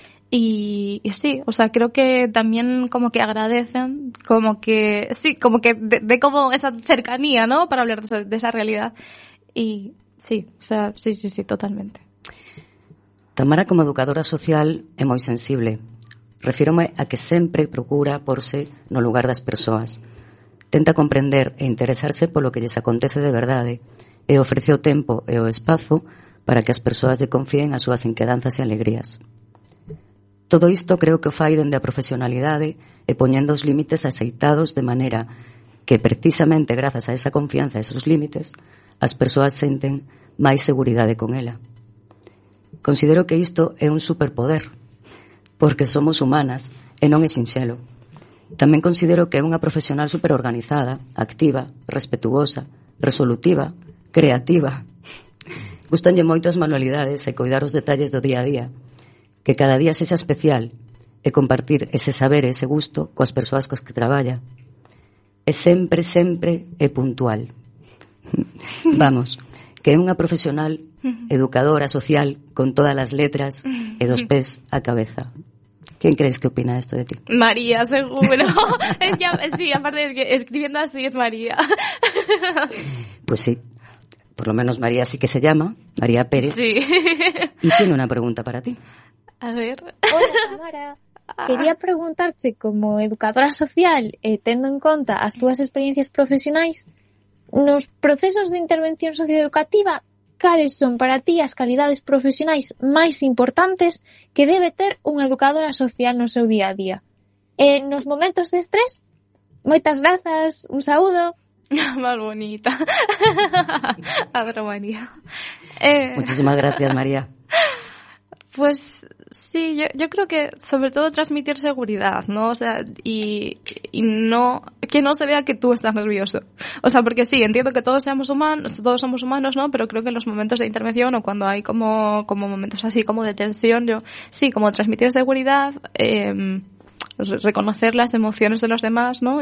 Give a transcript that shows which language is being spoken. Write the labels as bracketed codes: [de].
[es] Y sí, o sea, creo que también como que agradecen, como que, sí, como que de como esa cercanía, ¿no? Para hablar de esa realidad. Y sí, o sea, sí, totalmente. Tamara, como educadora social, es muy sensible. [gl] Refiérome a que siempre procura por ser no lugar das persoas. Tenta comprender e interesarse por [es] lo que les [gl] acontece de verdade e ofrece o tempo e o espazo para que as persoas lle confíen as súas inquedanzas e alegrías. Todo isto creo que o fai dende a profesionalidade e poñendo os límites aceitados de maneira que precisamente grazas a esa confianza e esos límites as persoas senten máis seguridade con ela. Considero que isto é un superpoder porque somos humanas e non é sinxelo. Tamén considero que é unha profesional superorganizada, activa, respetuosa, resolutiva, creativa. Gustanlle moitas manualidades e cuidar os detalles do día a día. Que cada día sexa especial e compartir ese saber e ese gusto coas persoas coas que traballa. E sempre, sempre é puntual. Vamos, que é unha profesional educadora social con todas as letras e dos pés á cabeza. [es] ¿Quién crees que opina esto de ti? María, seguro. Es ya, sí, aparte de que escribiendo así es María. Pues sí, por lo menos María sí que se llama, María Pérez. Sí. Y tiene una pregunta para ti. A ver. Hola, Tamara. [gl] Quería preguntarte, como educadora social, tendo en conta as túas experiencias profesionais, nos procesos de intervención socioeducativa, cales son para ti as calidades profesionais máis importantes que debe ter unha educadora social no seu día a día? Nos momentos de estrés, moitas grazas, un saúdo. Mal bonita. Adoro, María. [es] Muchísimas gracias, María. Pues sí, yo creo que sobre todo transmitir seguridad, ¿no? O sea, y no, que no se vea que tú estás nervioso. O sea, porque sí, entiendo que todos somos humanos, ¿no? Pero creo que en los momentos de intervención o cuando hay como momentos así como de tensión, yo sí, como transmitir seguridad, reconocer las emociones de los demás, ¿no?